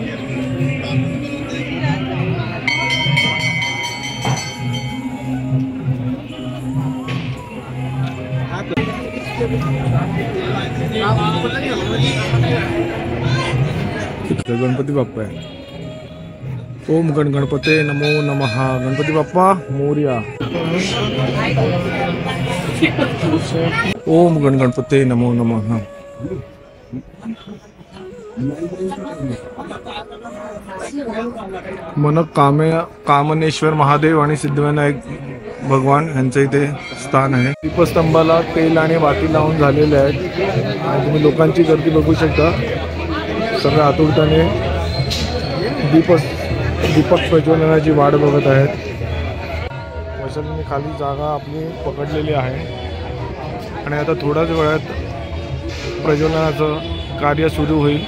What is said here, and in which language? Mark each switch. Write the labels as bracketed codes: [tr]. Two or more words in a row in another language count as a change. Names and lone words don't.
[mr] गणपती बाप्पा आहे. [sa] ओम गणपते नमो नमः. [mr] गणपती बाप्पा मोरया. [sa] ओम गणपते नमो नमः. [mr] मन कामनेश्वर महादेव आणि सिद्धिविनायक भगवान यांचं इथे स्थान आहे. दीपस्तंभाला तेल आणि वाती लावून झालेले आहेत आणि तुम्ही लोकांची गर्दी बघू शकता. सगळे आतुरतेने दीपक प्रज्वलनाची वाट बघत आहेत. वैशालीने खाली जागा आपली पकडलेली आहे आणि आता थोड्याच वेळात प्रज्वलनाचं कार्य सुरू होईल.